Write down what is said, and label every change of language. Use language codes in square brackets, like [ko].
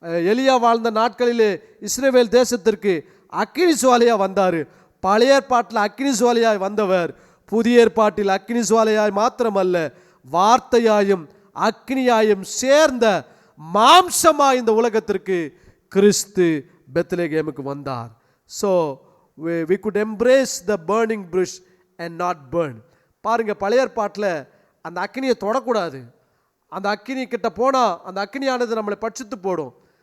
[ta] எலியா வாழ்ந்த நாட்களிலே இஸ்ரவேல் தேசத்திற்கு அக்கினி சுவாலையா வந்தார். பழைய ஏற்பாட்டில் அக்கினி சுவாலையாய் வந்தவர் புதிய ஏற்பாட்டில் அக்கினி சுவாலையாய் மாத்திரமல்ல, வார்த்தையாயும் அக்கினியாயும் சேர்ந்த மாம்சமாய் இந்த உலகத்திற்கு கிறிஸ்து பெத்லகேமுக்கு வந்தார். [en] So we could embrace the burning bush and not burn. [ta] பாருங்க, பழைய ஏற்பாட்டில் அந்த அக்கினியை தொடக்கூடாது. அந்த அக்கினி கிட்ட போனால் அந்த அக்கினியானது நம்மளை பட்சித்து போடும்.